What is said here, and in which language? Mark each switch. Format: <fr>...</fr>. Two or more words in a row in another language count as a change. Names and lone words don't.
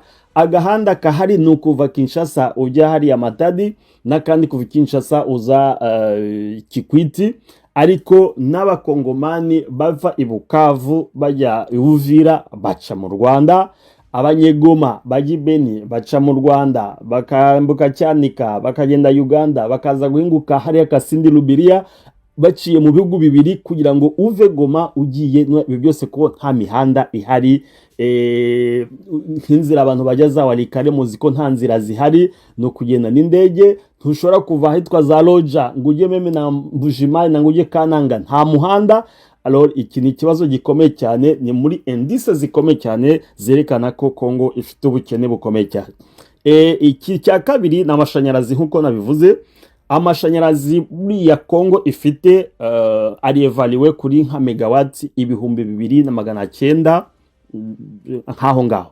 <rw>Agahanda kahari ni ukuva Kinshasa ujya hariya Matadi n'akandi kuva Kinshasa uza Kikwiti, ariko n'abakongomani bava i Bukavu bajya Uvira baca mu Rwanda, abanyegoma bajya Beni baca mu Rwanda bakambuka Cyanika bakagenda Uganda bakaza guhinguka hariya Kasindi Lubiria baciye mu bihugu bibiri kugira ngo uve Goma ugiye. Ibi byose ko nta mihanda ihari, nk'inzira abantu bajya za Walikale muzi ko nta nzira zihari, no kugenda n'indege. Ntushobora kuva ahitwa za Loja ngo ujye meme na Mbujimai na ngo ujye Kananga, nta muhanda. Alors iki ni ikibazo gikomeye cyane, ni muri indice zikomeye cyane zerekana ko Congo ifite ubukene bukomeye cyane. Iki cya kabiri ni amashanyarazi nk'uko nabivuze. Amashanyarazi muri ya Congo ifite ari evaluwe kuri nka megawati 2900 nkaho ngaho.</rw>